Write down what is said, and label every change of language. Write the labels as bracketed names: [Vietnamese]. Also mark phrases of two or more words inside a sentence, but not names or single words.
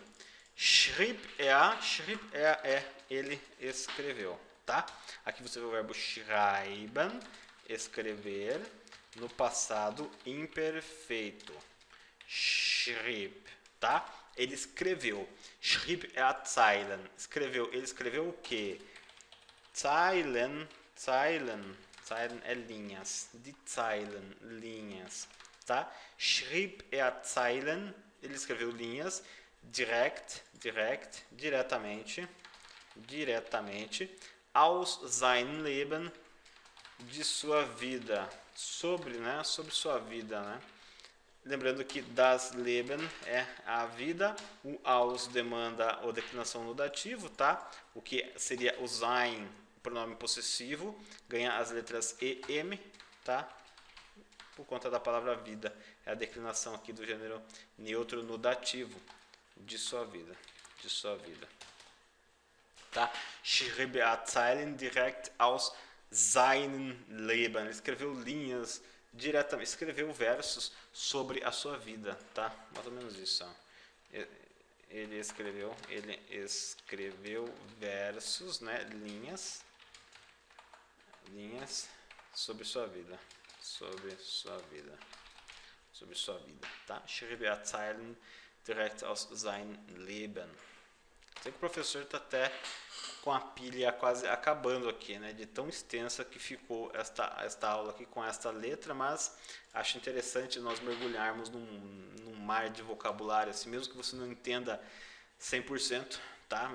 [German] Schrieb er, [Portuguese] ele escreveu, tá? Aqui você vê o verbo schreiben, escrever, no passado imperfeito. Schrieb, tá? Ele escreveu. [German] Schrieb er Zeilen. [Portuguese] Escreveu. Ele escreveu o quê? Zeilen é linhas. [German] Die Zeilen, [Portuguese] linhas, tá? [German] Schrieb er Zeilen [Portuguese] ele escreveu linhas, diretamente, [German] aus sein Leben, [Portuguese] de sua vida, sobre sua vida, né? Lembrando que [German] das Leben [Portuguese] é a vida, o aus demanda a declinação no dativo, tá? O que seria o sein, pronome possessivo, ganha as letras E, M, tá? Por conta da palavra vida. É a declinação aqui do gênero neutro no dativo, de sua vida, Tá? [German] Schrieb Zeilen direkt aus seinem Leben. [Portuguese] Ele escreveu linhas diretamente, escreveu versos sobre a sua vida, tá? Mais ou menos isso, ó. Ele escreveu versos, né? Linhas sobre sua vida, tá? [German] Schrieb Zeilen direkt aus seinem Leben. [Portuguese] Sei que o professor está até com a pilha quase acabando aqui, né? De tão extensa que ficou esta aula aqui com esta letra, mas acho interessante nós mergulharmos num mar de vocabulário, assim, mesmo que você não entenda 100%, tá?